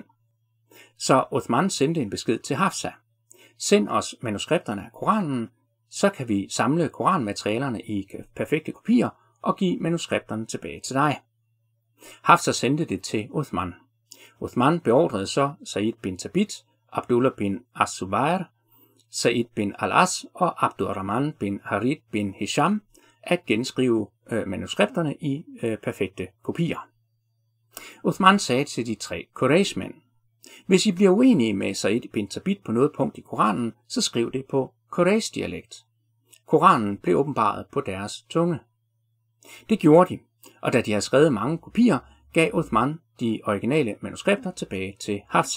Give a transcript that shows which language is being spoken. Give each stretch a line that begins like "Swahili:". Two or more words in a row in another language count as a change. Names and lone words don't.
Danish: Så Uthman sendte en besked til Hafsa: send os manuskripterne af Koranen, så kan vi samle koranmaterialerne i perfekte kopier og give manuskripterne tilbage til dig. Hafsa sendte det til Uthman. Uthman beordrede så Said bin Thabit, Abdullah bin As-Zubayr, Said bin al-As og Abdurrahman bin Harith bin Hisham at genskrive manuskripterne i perfekte kopier. Uthman sagde til de 3 Quraysh-mænd: hvis I bliver uenige med Said bin Thabit på noget punkt i Koranen, så skriv det på Quraysh-dialekt. Koranen blev åbenbaret på deres tunge. Det gjorde de, og da de havde skrevet mange kopier, gav Uthman de originale manuskripter tilbage til Hafsa.